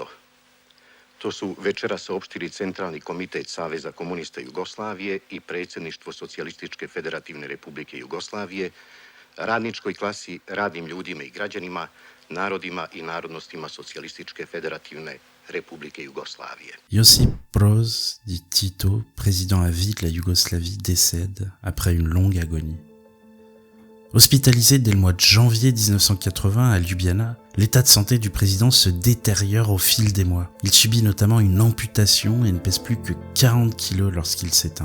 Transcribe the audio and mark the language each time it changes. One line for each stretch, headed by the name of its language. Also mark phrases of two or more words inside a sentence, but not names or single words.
Serbian: To su večeras saopštili Centralni komitet Saveza komunista Jugoslavije i predsjedništvo Socijalističke federativne republike Jugoslavije, radničkoj klasi, radnim ljudima i građanima, narodima i narodnostima Socijalističke federativne Republike Jugoslavije.
French: Josip Broz, dit Tito, président à vie de la Yougoslavie, décède après une longue agonie. Hospitalisé dès le mois de janvier 1980 à Ljubljana, l'état de santé du président se détériore au fil des mois. Il subit notamment une amputation et ne pèse plus que 40 kilos lorsqu'il s'éteint.